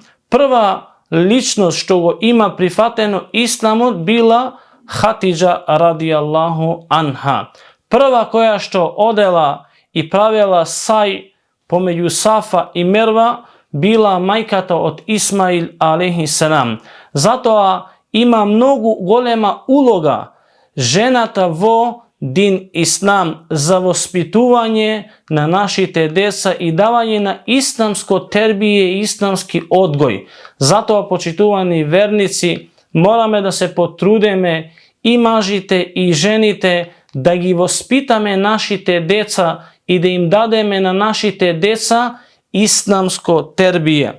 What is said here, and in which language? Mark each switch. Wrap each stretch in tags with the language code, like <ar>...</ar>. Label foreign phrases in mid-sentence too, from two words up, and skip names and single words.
<mk>Прва личност што го има прифатено исламот била Хатиџа</mk> <ar>رضي الله عنها.</ar> <mk>Прва која што одела и правила сај помеѓу Сафа и Мерва била мајката од Исмаил</mk> <ar>عليه السلام.</ar> <mk>Зато има многу голема улога жената во дин ислам за воспитување на нашите деца и давање на исламско тербије и исламски одгој. Зато, почитувани верници, мораме да се потрудеме и мажите и жените да ги воспитаме нашите деца и да им дадеме на нашите деца исламско тербије.</mk>